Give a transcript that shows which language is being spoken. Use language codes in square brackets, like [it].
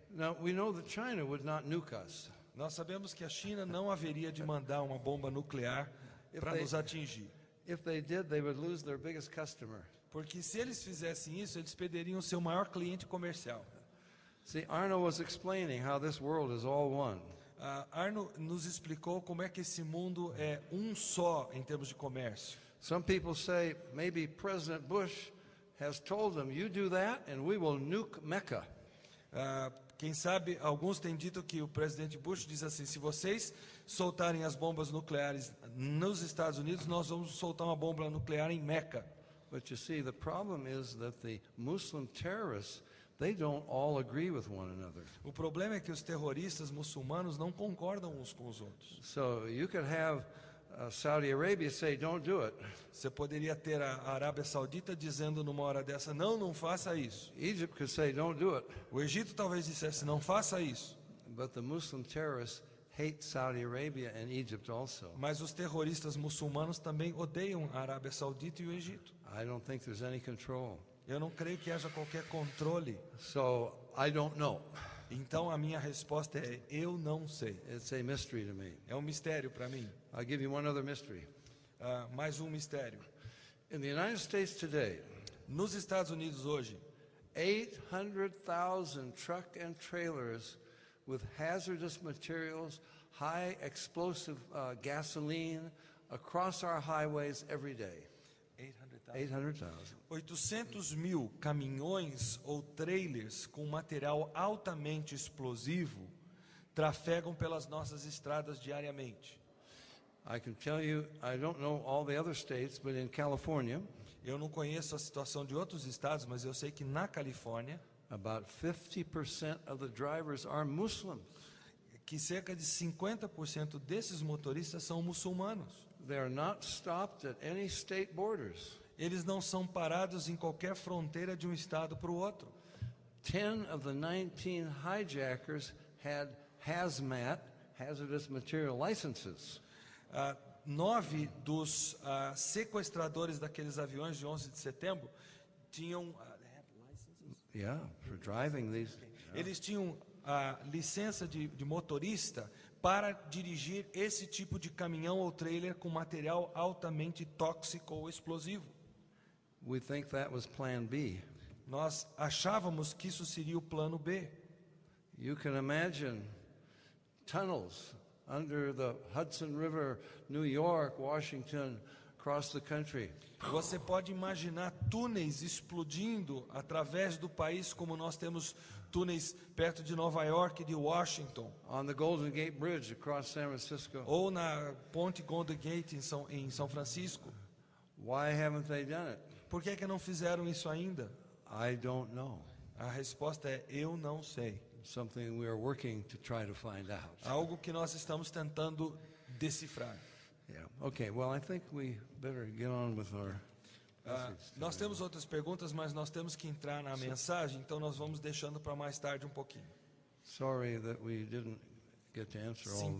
[en] Now, we know that China would not nuke us. [pt] Nós sabemos que a China não haveria de mandar uma bomba nuclear para nos atingir. [en] If they did, they would lose their biggest customer. [pt] Porque se eles fizessem isso, eles perderiam o seu maior cliente comercial. [en] See, Arno was explaining how this world is all one. [pt] Arno nos explicou como é que esse mundo é um só em termos de comércio. [en] Some people say maybe President Bush has told them, you do that and we will nuke Mecca. [pt] Quem sabe, alguns têm dito que o presidente Bush diz assim, se vocês soltarem as bombas nucleares nos Estados Unidos, nós vamos soltar uma bomba nuclear em Meca. [en] But you see, the problem is that the Muslim terrorists, they don't all agree with one another. [pt] O problema é que os terroristas muçulmanos não concordam uns com os outros. [en] So you could have Saudi Arabia say, don't do it. [pt] Você poderia ter a Arábia Saudita dizendo numa hora dessa, não faça isso. [en] Egypt could say, don't do it. [pt] O Egito talvez dissesse, não faça isso. [en] But the Muslim terrorists hate Saudi Arabia and Egypt also. [pt] Mas os terroristas muçulmanos também odeiam a Arábia Saudita e o Egito. [en] I don't think there's any control. [pt] Eu não creio que haja qualquer controle. [en] So I don't know. [pt] Então a minha resposta é, eu não sei. [en] It's a mystery to me. [pt] É um mistério para mim. [en] I'll give you one other mystery. [pt] Mais um mistério. [en] In the United States today, [pt] Nos Estados Unidos hoje, [en] 800,000 truck and trailers with hazardous materials, high explosive gasoline across our highways every day. 800,000. [pt] 800 mil caminhões ou trailers com material altamente explosivo trafegam pelas nossas estradas diariamente. [en] I can tell you, I don't know all the other states, but in California, [pt] Eu não conheço a situação de outros estados, mas eu sei que na Califórnia, [en] about 50% of the drivers are Muslims. [pt] que cerca de 50% desses motoristas são muçulmanos. [en] They are not stopped at any state borders. [pt] Eles não são parados em qualquer fronteira de um estado para o outro. [en] 10 of the 19 hijackers had hazmat, hazardous material licenses. [pt] 9 dos sequestradores daqueles aviões de 11 de setembro tinham [en] Yeah, for driving these. [pt] eles tinham a licença de motorista para dirigir esse tipo de caminhão ou trailer com material altamente tóxico ou explosivo. [en] We think that was plan B. [pt] Nós achávamos que isso seria o plano B. [en] You can imagine tunnels under the Hudson River, New York, Washington, across the country. [pt] Você pode imaginar túneis explodindo através do país, como nós temos túneis perto de Nova York e de Washington, [en] On the Golden Gate Bridge across San Francisco. [pt] ou na ponte Golden Gate em São Francisco. [en] Why haven't they done it? [pt] Por que não fizeram isso ainda? [en] I don't know. [pt] A resposta é, eu não sei. [en] Something we are working to try to find out. [pt] Algo que nós estamos tentando decifrar. [en] Yeah. Okay, well, I think we better get on with our message. [pt] Nós temos outras perguntas, mas nós temos que entrar na mensagem, então nós vamos deixando para mais tarde um pouquinho. [en] Sorry that we didn't get to answer all of them.